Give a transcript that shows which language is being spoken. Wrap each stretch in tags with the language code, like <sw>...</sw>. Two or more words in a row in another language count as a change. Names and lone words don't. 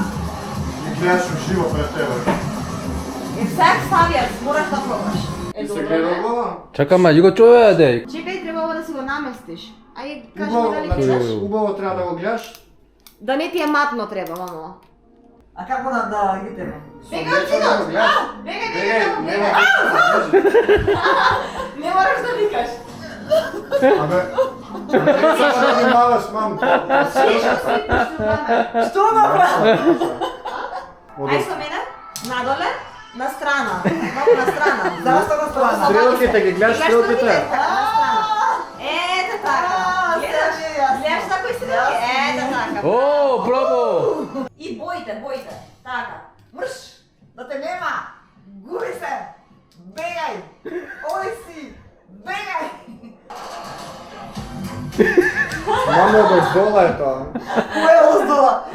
<mk>Ги гледаш уживо пред тебе. И всак ставјаш, мораш да пробаш. Се гледа глава?</mk> <ko>잠깐만 이거 쪼여야 돼.</ko> <mk>Чекај, треба ова да си го наместиш. Ај, кажи Убаво, ми дали значи, гледаш? убаво треба да го гледаш. Да не ти е матно треба, мамо. А како да ги тебе? Бегај Со мечо да го гледаш. Бегај, Бегај, нема Не мораш да викаш. Абе, не се да занимаваш, мам. Што направи? Ај со мене, надоле, на страна. Малку на страна. Зашто на страна? Стрелките ги гледаш, стрелките. На страна. Ето така. Гледаш, јас. гледаш на кој стрелки? Ето така.</mk> <ko>오, 브라보.</ko> <mk>И боите. Така. Мрш! Да те нема! Губи се! Бегај! Ој си! Бегај! Мамо, дозвола е тоа. Кој е оздола?</mk>